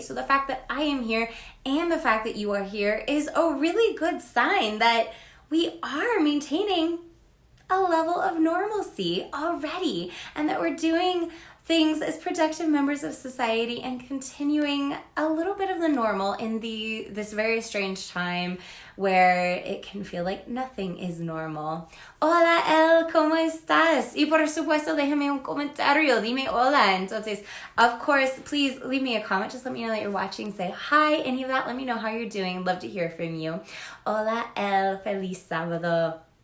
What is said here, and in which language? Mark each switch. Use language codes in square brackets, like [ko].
[en] So the fact that I am here and the fact that you are here is a really good sign that we are maintaining a level of normalcy already and that we're doing things as productive members of society and continuing a little bit of the normal in this very strange time where it can feel like nothing is normal. [es] Hola, El, ¿cómo estás? Y por supuesto, déjame un comentario, dime hola. [en] Entonces, of course, please leave me a comment. Just let me know that you're watching. Say hi, any of that. Let me know how you're doing. Love to hear from you. [es] Hola, El, feliz sábado.